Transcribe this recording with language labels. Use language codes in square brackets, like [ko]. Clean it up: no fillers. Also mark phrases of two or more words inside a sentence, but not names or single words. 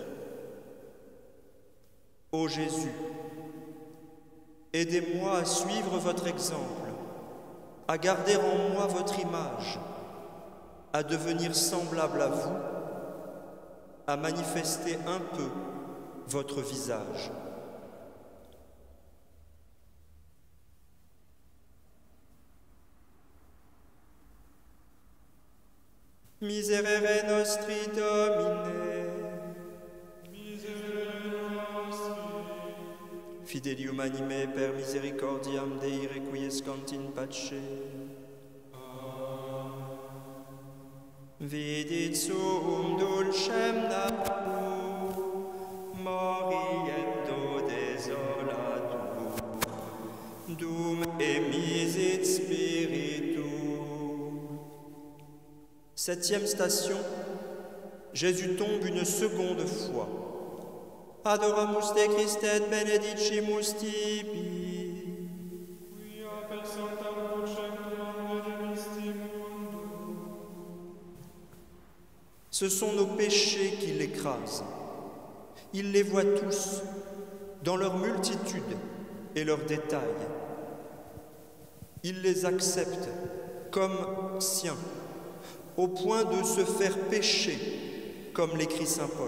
[fr] Ô Jésus, aidez-moi à suivre votre exemple, à garder en moi votre image, à devenir semblable à vous, à manifester un peu votre visage. [la] Miserere nostri Domine, Miserere nostri, Fidelium anime per misericordiam Dei requiescant in pace. Vidit suum dulcem natum, moriendo desolatum, dum emisit spiritum. [fr] Septième station, Jésus tombe une seconde fois. [la] Adoramus te Christe et benedicimus tibi. quia per sanctam crucem tuam redemisti mundo. [fr] Ce sont nos péchés qui l'écrasent. Il les voit tous, dans leur multitude et leurs détails. Il les accepte comme siens, au point de se faire pécher, comme l'écrit saint Paul.